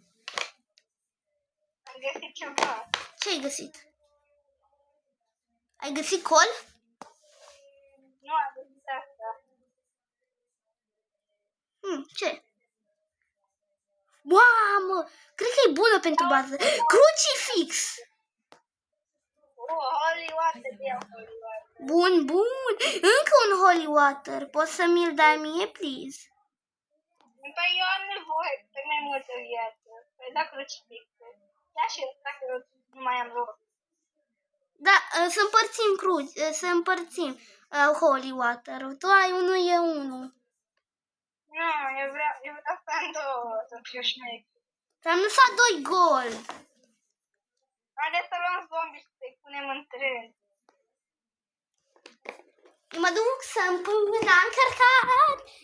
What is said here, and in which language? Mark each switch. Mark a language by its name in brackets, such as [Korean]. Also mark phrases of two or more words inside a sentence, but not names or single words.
[Romanian] Am găsit ceva. Ce ai găsit? Ai găsit col? Nu am găsit asta. Ce? Mamă! Cred că e bună pentru bază. Crucifix! [English] Oh, holy water, Teo, holy water. [Romanian] Bun. Încă un [English] holy water. [Romanian] Poți să mi-l dai mie, please? Păi eu am nevoie de mai multă viață. Păi da crucifixe. Ia și ăsta că nu mai am loc. Da, să împărțim [English] holy water. [Romanian] Tu ai unul, e unul. Nu, eu vreau să am două, să fiu șmecher. Ți-am lăsat 2 gold. Haideți să luăm zombie și să-i punem în tren. Eu mă duc să-mi pun la încărcat.